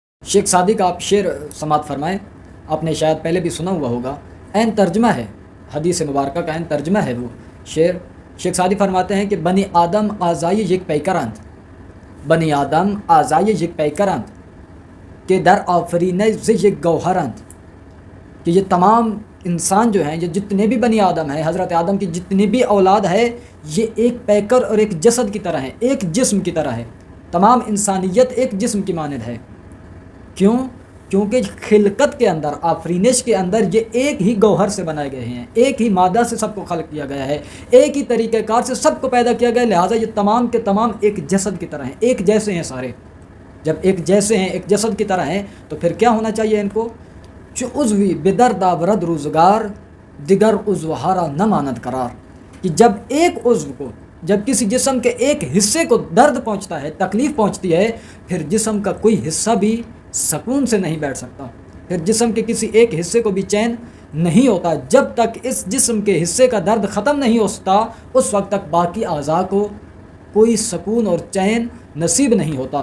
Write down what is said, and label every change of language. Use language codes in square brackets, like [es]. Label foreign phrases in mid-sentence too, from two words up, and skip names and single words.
[ur] شیخ سعدی کا آپ شعر سماعت فرمائیں، آپ نے شاید پہلے بھی سنا ہوا ہوگا، عین ترجمہ ہے حدیث مبارکہ کا، عین ترجمہ ہے وہ شعر۔ شیخ سعدی فرماتے ہیں کہ [fa] بنی آدم آزائی یک پیکرند، بنی آدم آزائی یک پیکرند کہ در آفرینش ز یک گوہرند، [ur] کہ یہ تمام انسان جو ہیں، یہ جتنے بھی بنی آدم ہیں، حضرت آدم کی جتنی بھی اولاد ہے، یہ ایک پیکر اور ایک جسد کی طرح ہے، ایک جسم کی طرح ہے۔ تمام انسانیت ایک جسم کی مانند ہے۔ کیوں؟ کیونکہ خلقت کے اندر، آفرینش کے اندر یہ ایک ہی گوہر سے بنائے گئے ہیں، ایک ہی مادہ سے سب کو خلق کیا گیا ہے، ایک ہی طریقہ کار سے سب کو پیدا کیا گیا ہے، لہٰذا یہ تمام کے تمام ایک جسد کی طرح ہیں، ایک جیسے ہیں سارے۔ جب ایک جیسے ہیں، ایک جسد کی طرح ہیں، تو پھر کیا ہونا چاہیے ان کو؟ [fa] چو عضوی بدرد آورد روزگار، دیگر عضو ہارا نہ ماند قرار، [ur] کہ جب ایک عضو کو، جب کسی جسم کے ایک حصے کو درد پہنچتا ہے، تکلیف پہنچتی ہے، پھر جسم کا کوئی حصہ بھی سکون سے نہیں بیٹھ سکتا، پھر جسم کے کسی ایک حصے کو بھی چین نہیں ہوتا۔ جب تک اس جسم کے حصے کا درد ختم نہیں ہوتا، اس وقت تک باقی اعضاء کو کوئی سکون اور چین نصیب نہیں ہوتا۔